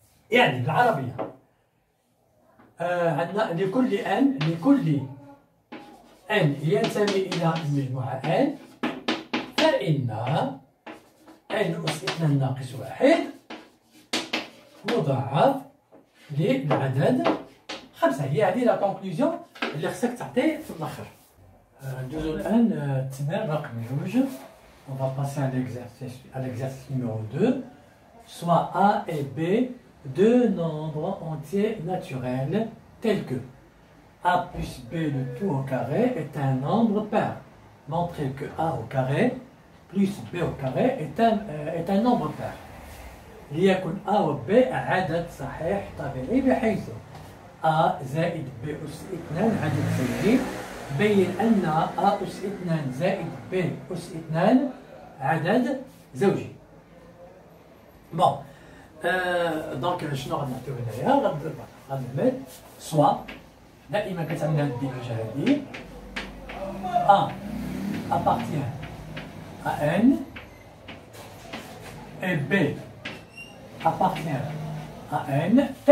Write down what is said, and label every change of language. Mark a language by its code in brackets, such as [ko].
[ar] يعني بالعربية عندنا لكل n ينتمي إلى المجموعة n فإن n أس 2 ناقص 1 مضاعف للعدد 5. هي هذه لا كونكلوزيون اللي خصك تعطي في الآخر. ندوزو الآن التمرين رقم 2. [fr] On va passer à l'exercice numéro 2. Soit A et B deux nombres entiers naturels tels que A plus B le tout au carré est un nombre pair. Montrez que A au carré plus B au carré est un nombre pair. [ar] ليكن A و B عدد صحيح طبيعي بحيث A زائد B أس 2 عدد زوجي. بين أن A أس 2 زائد B أس 2 عدد زوجي. بون دونك شنو غنعطيو هنايا؟ غنعمل سوا دائما كتعمل هاد الديفيجا هادي [fr] A appartient à N et B appartient à N